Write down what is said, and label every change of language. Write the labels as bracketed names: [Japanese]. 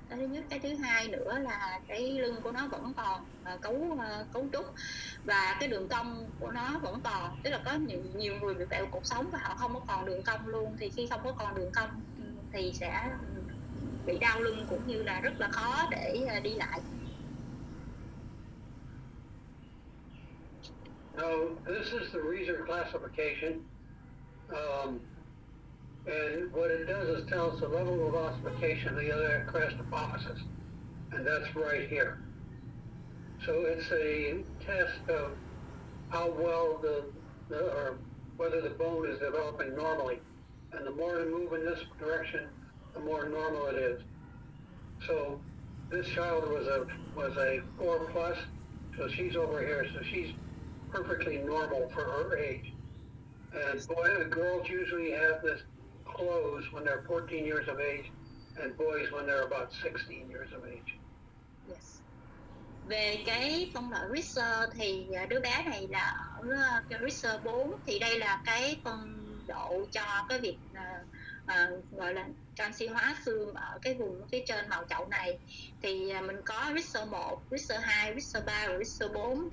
[Vietnamese] Cái thứ nhất, cái thứ hai nữa là cái lưng của nó vẫn còn cấu trúc, và cái đường cong của nó vẫn còn. Tức là có nhiều người bị vẹo cột sống và họ không có còn đường cong luôn, thì khi không có còn đường cong thì sẽ bị đau lưng cũng như là rất là khó để đi lại. [English] Now, this is the Reaser classification. And what it does is tell us the level of ossification of the other crest apophysis. And that's right here. So it's a test of how well or whether the bone is developing normally. And the more you move in this direction, the more normal it is. So this child was a 4+, so she's over here, so she's perfectly normal for her age. And girls usually have this close when they're 14 years of age, and boys when they're about 16 years of age. Yes. [Vietnamese] Về cái phân loại Richter thì đứa bé này là ở cái Richter 4, thì đây là cái phân độ cho cái việc gọi là canxi hóa xương ở cái vùng phía trên màu chậu này. Thì mình có Richter 1, Richter 2, Richter 3 và Richter 4.